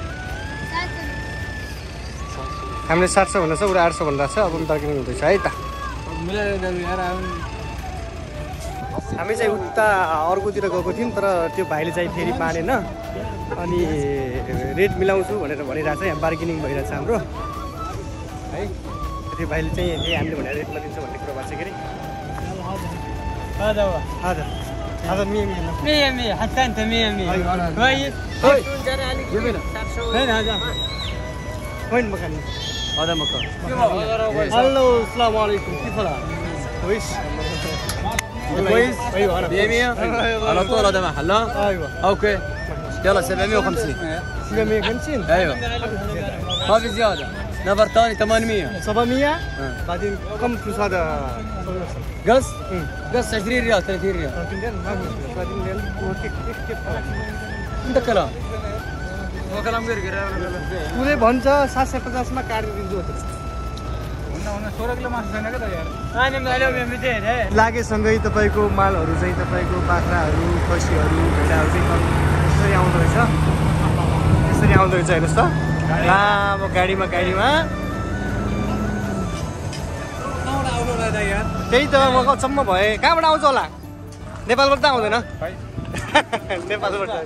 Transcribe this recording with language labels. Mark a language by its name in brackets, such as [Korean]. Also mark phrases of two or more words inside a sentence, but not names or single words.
[Nepali] हामीले 700 भन्दा छ उता 800 भन्दा छ अब बार्गेनिङ हुँदैछ है त हामी चाहिँ उता अर्कोतिर गएको थियौँ तर त्यो भाइले चाहिँ फेरि मानेन अनि रेट मिलाउँछु भनेर भनिरहेछ यहाँ बार्गेनिङ भइरहेछ हाम्रो है त्यो भाइले चाहिँ हामीले भनेर रेटमा दिन्छ भन्ने कुरा भएको छ के अरे هذا [Arabic] 100 حتى انت 100 كويس وين هذا وين مكان هذا مكان الو السلام عليكم كيف الحال كويس كويس ايوه انا 100 على طول هذا محل ايوه اوكي يلا 750 750 ايوه ما في زياده نفر ثاني 800 700 بعدين كم فلوس هذا قص قص 20 ريال 30 ريال ما في مشكلة بعدين هو كيف انت كلام هو كلام غير [Nepali] उसले भन्छ 750 मा काटिदिन्छु लागेसँगै तपाईँको मालहरू चाहिँ तपाईँको बाख्राहरू खसीहरू भेडाहरू चाहिँ यसरी आउँदो रहेछ हेर्नुहोस् त लामो गाडीमा त्यही त म अचम्म भएँ कहाँबाट आउँछ होला नेपालबाट त आउँदैन नेपालबाट